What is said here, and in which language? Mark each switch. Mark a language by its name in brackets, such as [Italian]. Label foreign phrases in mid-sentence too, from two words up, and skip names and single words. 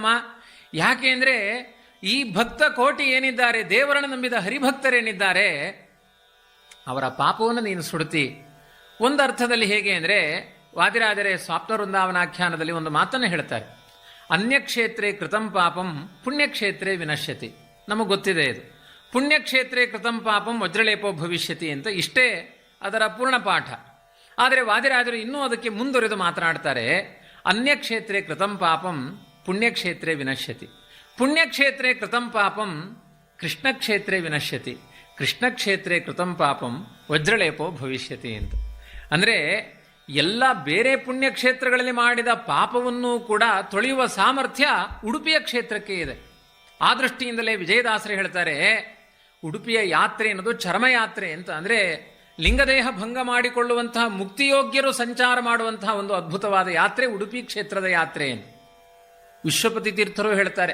[Kannada] ಯಾಕೆ ಅಂದರೆ ಈ ಭಕ್ತ ಕೋಟಿ ಏನಿದ್ದಾರೆ, ದೇವರನ್ನು ನಂಬಿದ ಹರಿಭಕ್ತರೇನಿದ್ದಾರೆ, ಅವರ ಪಾಪವನ್ನು ನೀನು ಸುಡ್ತಿ. ಒಂದು ಅರ್ಥದಲ್ಲಿ ಹೇಗೆ ಅಂದರೆ, ವಾದಿರಾಜರೇ ಸ್ವಾಪ್ನ ವೃಂದಾವನಾಖ್ಯಾನದಲ್ಲಿ ಒಂದು ಮಾತನ್ನು ಹೇಳ್ತಾರೆ. [Sanskrit] ಅನ್ಯಕ್ಷೇತ್ರೇ ಕೃತಂ ಪಾಪಂ ಪುಣ್ಯಕ್ಷೇತ್ರೇ ವಿನಶ್ಯತಿ. [Kannada] ನಮಗೆ ಗೊತ್ತಿದೆ ಇದು. [Sanskrit] ಪುಣ್ಯಕ್ಷೇತ್ರೇ ಕೃತಂ ಪಾಪಂ ವಜ್ರಲೇಪೋ ಭವಿಷ್ಯತಿ [Kannada] ಅಂತ, ಇಷ್ಟೇ ಅದರ ಪೂರ್ಣ ಪಾಠ. ಆದರೆ ವಾದಿರಾಜರು ಇನ್ನೂ ಅದಕ್ಕೆ ಮುಂದುವರೆದು ಮಾತನಾಡ್ತಾರೆ. [Sanskrit] ಅನ್ಯಕ್ಷೇತ್ರೇ ಕೃತಂ ಪಾಪಂ ಪುಣ್ಯಕ್ಷೇತ್ರೇ ವಿನಶ್ಯತಿ. ಪುಣ್ಯಕ್ಷೇತ್ರೇ ಕೃತಂ ಪಾಪಂ ಕೃಷ್ಣಕ್ಷೇತ್ರೇ ವಿನಶ್ಯತಿ. ಕೃಷ್ಣಕ್ಷೇತ್ರೇ ಕೃತಂ ಪಾಪಂ ವಜ್ರಲೇಪೋ ಭವಿಷ್ಯತಿ ಅಂತ. [Kannada] ಅಂದರೆ ಎಲ್ಲ ಬೇರೆ ಪುಣ್ಯಕ್ಷೇತ್ರಗಳಲ್ಲಿ ಮಾಡಿದ ಪಾಪವನ್ನು ಕೂಡ ತೊಳೆಯುವ ಸಾಮರ್ಥ್ಯ ಉಡುಪಿಯ ಕ್ಷೇತ್ರಕ್ಕೆ ಇದೆ. ಆ ದೃಷ್ಟಿಯಿಂದಲೇ ವಿಜಯದಾಸರು ಹೇಳ್ತಾರೆ, ಉಡುಪಿಯ ಯಾತ್ರೆ ಅನ್ನೋದು ಚರ್ಮಯಾತ್ರೆ ಅಂತ. ಅಂದರೆ ಲಿಂಗದೇಹ ಭಂಗ ಮಾಡಿಕೊಳ್ಳುವಂತಹ ಮುಕ್ತಿಯೋಗ್ಯರು ಸಂಚಾರ ಮಾಡುವಂತಹ ಒಂದು ಅದ್ಭುತವಾದ ಯಾತ್ರೆ ಉಡುಪಿ ಕ್ಷೇತ್ರದ ಯಾತ್ರೆ ಅಂತ ವಿಶ್ವಪತಿ ತೀರ್ಥರು ಹೇಳ್ತಾರೆ.